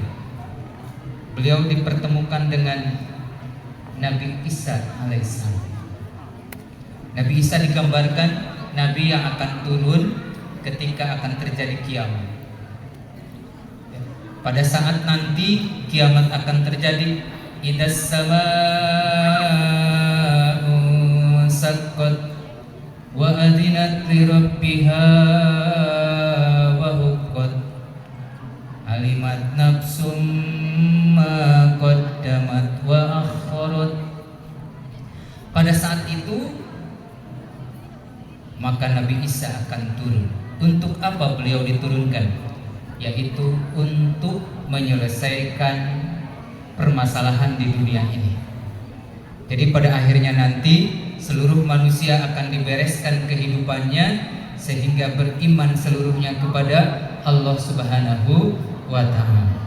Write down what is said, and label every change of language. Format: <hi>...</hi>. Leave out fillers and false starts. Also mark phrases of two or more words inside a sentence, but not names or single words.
<id>Beliau dipertemukan dengan Nabi Isa alaihissalam. Nabi Isa digambarkan Nabi yang akan turun ketika akan terjadi kiamat. Pada saat nanti kiamat akan terjadi,</id> <ar>إذا السماء انشقت وأذنت لربها وحقت علمت نفس ما قدمت وأخرت.</ar> <id>Pada saat itu maka Nabi Isa akan turun. Untuk apa beliau diturunkan? Yaitu untuk menyelesaikan permasalahan di dunia ini. Jadi pada akhirnya nanti seluruh manusia akan dibereskan kehidupannya sehingga beriman seluruhnya kepada Allah</id> <ar>سبحانه وتعالى.</ar>